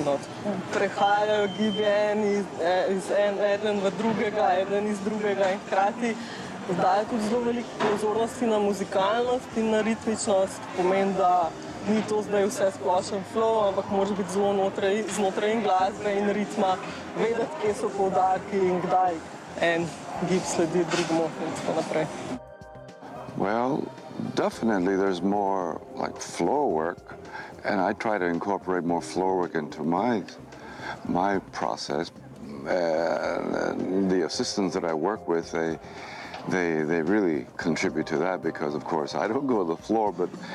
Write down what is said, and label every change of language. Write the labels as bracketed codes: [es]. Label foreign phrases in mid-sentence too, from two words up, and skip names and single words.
[sl] Prehajajo gibe eden v drugega, eden iz drugega in hkrati daje tudi zelo veliko pozornosti na muzikalnost in na ritmičnost. Pomeni, da ni to zdaj vse splošen flow, ampak može biti zelo znotraj in glasbe in ritma, vedeti, kje so poudarki in kdaj en gib sledi drugemu in tako naprej. [en] Well, definitely there's more like floor work, and I try to incorporate more floor work into my process. The assistants that I work with, they really contribute to that, because of course I don't go to the floor, but